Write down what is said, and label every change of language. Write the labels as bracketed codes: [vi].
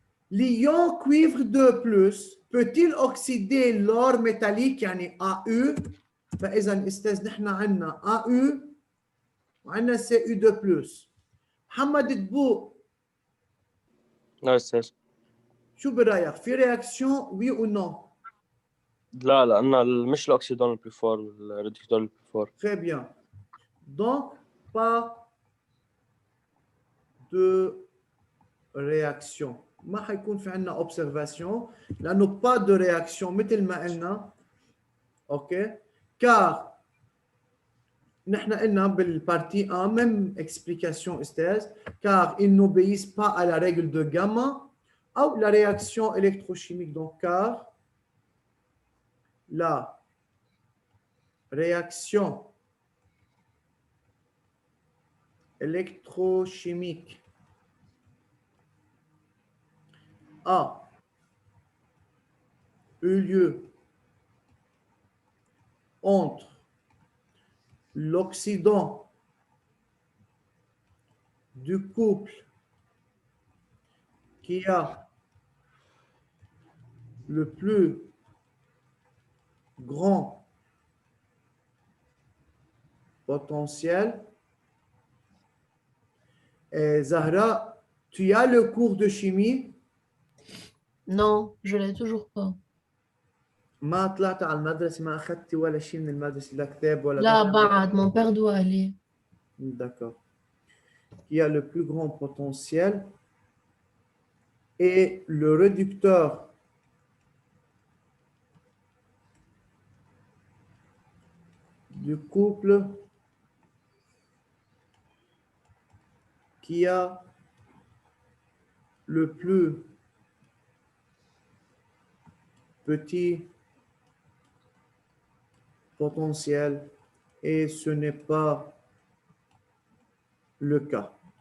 [fr] L'ion cuivre 2 plus peut-il oxyder l'or métallique يعني AU؟ [ar] فإذا استاذ نحن عندنا AU وعندنا Cu2 plus. محمد دبوق لا استاذ شو برأيك؟ في رياكشن وي او نو؟ لا لأن مش الأكسيدون البلفور والريدكتور البلفور [fr] Très bien. Donc, pas de réaction. [ar] ما حيكون في عندنا observation لأنه [fr] pas de réaction [ar] مثل ما قلنا. OK? Car نحن قلنا [fr] بالpartie 1 même explication Esther, car ils n'obéissent pas à la règle de gamma ou la réaction électrochimique. Donc car la réaction électrochimique a eu lieu entre l'Occident du couple qui a le plus grand potentiel. Et Zahra, tu as le cours de chimie. Non, je l'ai toujours pas. [ar] ما طلعت على المدرسة ما أخذتي ولا شيء من المدرسة لا كتاب ولا [fr] Là, بعد, mon père doit aller. D'accord. Qui a le plus grand potentiel et le réducteur du couple qui a le plus petit potentiel et ce n'est pas le cas.